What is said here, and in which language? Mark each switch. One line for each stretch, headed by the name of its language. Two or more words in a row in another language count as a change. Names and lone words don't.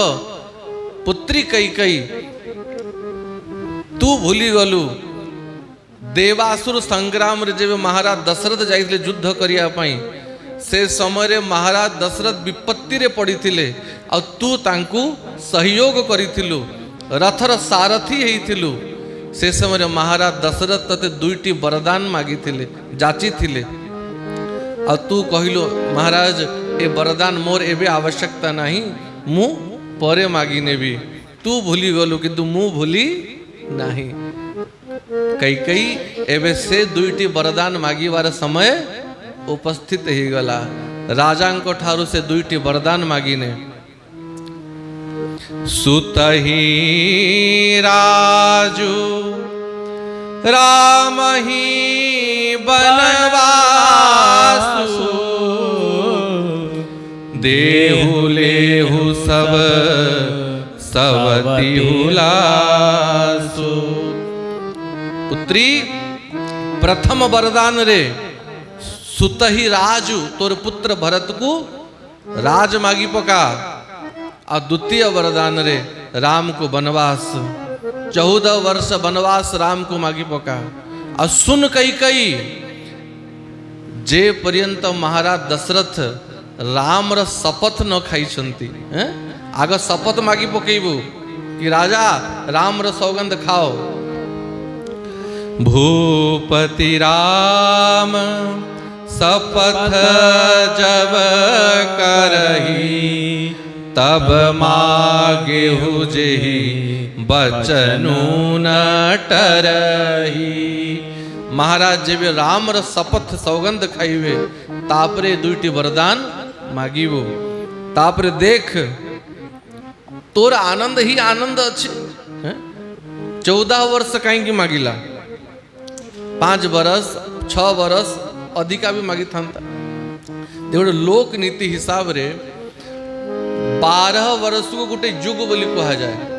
Odia: ପୁତ୍ରୀ କୈକେଇ ତୁ ଭୁଲି ଗଲୁ ଦେବାସୁର ସଂଗ୍ରାମ ରେ ଯେବେ ମହାରାଜ ଦଶରଥ ଯାଇଥିଲେ ଯୁଦ୍ଧ କରିବା ପାଇଁ ସେ ସମୟ ରେ ମହାରାଜ ଦଶରଥ ବିପତ୍ତି ରେ ପଡ଼ିଥିଲେ ଆ ତୁ ତାଙ୍କୁ ସହଯୋଗ କରିଥିଲୁ, ରଥର ସାରଥି ହୋଇଥିଲୁ। ସେ ସମୟ ରେ ମହାରାଜ ଦଶରଥ ତତେ ଦୁଇଟି ବରଦାନ ମାଗିଥିଲେ ଯାଚିଥିଲେ ଆ ତୁ କହିଲୁ ମହାରାଜ ଏ ବରଦାନ ମୋର ଏବେ ଆବଶ୍ୟକତା ନାହିଁ, ମୁଁ ପରେ ମାଗି ନେବି। ତୁ ଭୁଲି ଗଲୁ କିନ୍ତୁ ମୁଁ ଭୁଲି ନାହିଁ। କୈକେଇ ଏବେ ସେ ଦୁଇଟି ବରଦାନ ମାଗିବାର ସମୟ ଉପସ୍ଥିତ ହୋଇ ଗଲା। ରାଜାଙ୍କ ଠାରୁ ସେ ଦୁଇଟି ବରଦାନ ମାଗିନେ।
Awadhi: सुतहि राजू राम ही बनवासु देहु लेहु सब सवती हुलासु।
Odia: ପୁତ୍ରୀ ପ୍ରଥମ ବରଦାନ ରେ
Awadhi: सुतहि राजू
Odia: ତୋର ପୁତ୍ର ଭରତ କୁ ରାଜ ମାଗି ପକା। ଆ ଦ୍ୱିତୀୟ ବରଦାନ ରେ ରାମ କୁ ବନବାସ 14 ବର୍ଷ ବନବାସ ରାମ କୁ ମାଗି ପକା। ଆ ଶୁଣ କୈକେଇ ଯେ ପର୍ଯ୍ୟନ୍ତ ମହାରାଜ ଦଶରଥ ରାମ ର ଶପଥ ନ ଖାଇଛନ୍ତି ଆଗ ଶପଥ ମାଗି ପକେଇବୁ କି ରାଜା ରାମ ର ସୌଗନ୍ଧ ଖାଅ।
Awadhi: भूपति राम शपथ जब करही तब मागेहु जेहि बचनु न टरही।
Odia: ମହାରାଜ ଯେବେ ରାମ ର ଶପଥ ସୌଗନ୍ଧ ଖାଇବେ ତାପରେ ଦୁଇଟି ବରଦାନ ମାଗିବୁ। ତାପରେ ଦେଖ ତୋର ଆନନ୍ଦ ହିଁ ଆନନ୍ଦ ଅଛି। 14 ବର୍ଷ କାହିଁ ମାଗିଲା, 5 ବର୍ଷ 6 ବର୍ଷ ଅଧିକା ବି ମାଗି ଥା। ଦେଖ ଲୋକ ନୀତି ହିସାବ ରେ 12 ବର୍ଷ କୁ ଗୋଟେ ଯୁଗ ବୋଲି କୁହାଯାଏ।